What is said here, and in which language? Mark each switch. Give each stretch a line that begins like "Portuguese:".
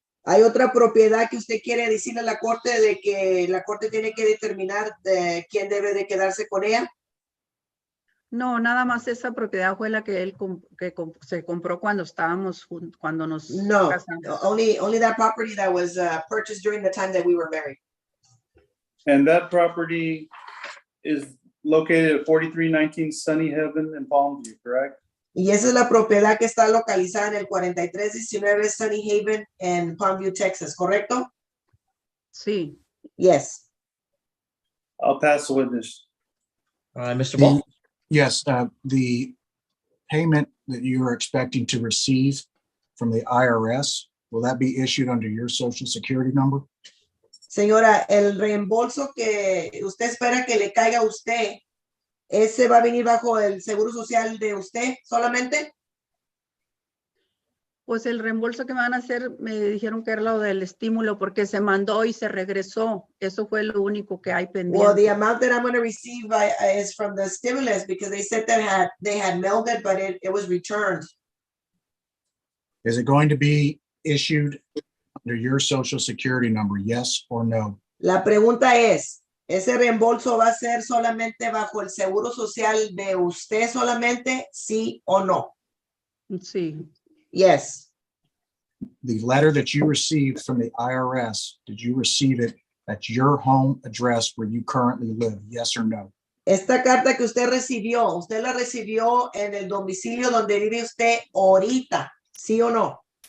Spanish: ¿Hay otra propiedad que usted quiere decirle a la corte de que la corte tiene que determinar de quién debe de quedarse con ella? No, nada más esa propiedad fue la que él se compró cuando estábamos cuando nos casamos.
English: No, only that property that was purchased during the time that we were married. And that property is located at 4319 Sunny Heaven in Palmview, correct?
Spanish: Y esa es la propiedad que está localizada en el 4319 Sunny Haven en Palmview, Texas, ¿correcto? Sí.
English: Yes. I'll pass the witness. All right, Mr. Ball. Yes, the payment that you are expecting to receive from the IRS, will that be issued under your social security number?
Spanish: Señora, el reembolso que usted espera que le caiga a usted, ¿ese va a venir bajo el seguro social de usted solamente? Pues el reembolso que me van a hacer, me dijeron que era lo del estímulo porque se mandó y se regresó. Eso fue lo único que hay pendiente.
English: Well, the amount that I'm going to receive is from the stimulus because they said that they had mailed it, but it was returned. Is it going to be issued under your social security number, yes or no?
Spanish: La pregunta es, ¿ese reembolso va a ser solamente bajo el seguro social de usted solamente, sí o no? Sí.
English: Yes. The letter that you received from the IRS, did you receive it at your home address where you currently live, yes or no?
Spanish: Esta carta que usted la recibió en el domicilio donde vive usted ahorita, ¿sí o no?